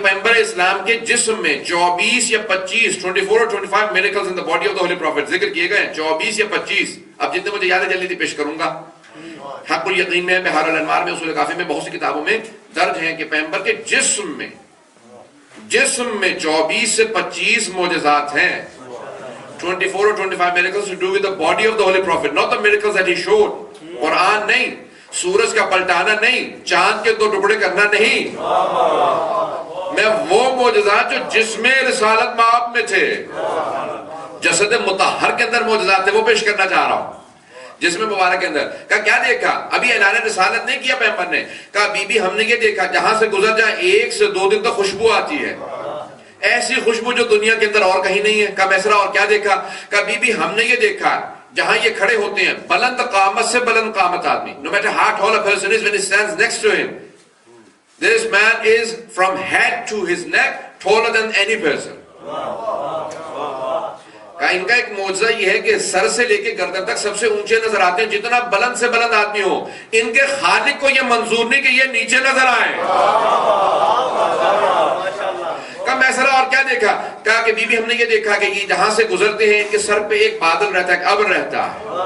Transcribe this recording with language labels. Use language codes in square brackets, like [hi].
[ur] پیغمبر اسلام کے جسم میں 24 یا 25 24 اور 25 [en] miracles in the body of the Holy Prophet [ur] ذکر کیے گئے ہیں. 24 یا 25 اب جتنے مجھے یاد ہے جلدی پیش کروں گا. حق الیقین میں، بحار الانوار میں، اصول کافی میں، بہت سی کتابوں میں درج ہیں کہ پیغمبر کے جسم میں 24 سے 25 معجزات ہیں. [en] 24 [ur] اور [en] 25 miracles to do with the body of the Holy Prophet, not the miracles that he showed. [ur] قرآن نہیں، سورج کا پلٹانا نہیں، چاند کے 2 ٹکڑے کرنا نہیں، میں وہ معجزات جو جسم رسالت مآب میں تھے، جسد مطہر کے اندر معجزات تھے وہ پیش کرنا چاہ رہا ہوں. جسم مبارک کے اندر. کہا کیا دیکھا؟ ابھی اعلان رسالت نہیں کیا پیغمبر نے. کہا بی بی ہم نے یہ دیکھا جہاں سے گزر جائے 1 سے 2 دن تک خوشبو آتی ہے، ایسی خوشبو جو دنیا کے اندر اور کہیں نہیں ہے. کہا میسرہ اور کیا دیکھا؟ کہا بی بی ہم نے یہ دیکھا جہاں یہ کھڑے ہوتے ہیں بلند قامت سے بلند قامت آدمی. [en] No matter how tall a person is, when he stands next to him, this man is from head to his neck taller than any person. [ur] کہا ان کا ایک معجزہ یہ ہے کہ سر سے لے کے گردن تک سب سے اونچے نظر آتے ہیں. جتنا بلند سے بلند آدمی ہو ان کے خالق کو یہ منظور نہیں کہ یہ نیچے نظر آئے. کہا میسرہ اور کیا دیکھا؟ کہا کہ بی بی ہم نے یہ دیکھا کہ یہ جہاں سے گزرتے ہیں ان کے سر پہ ایک بادل رہتا ہے، ایک ابر رہتا ہے.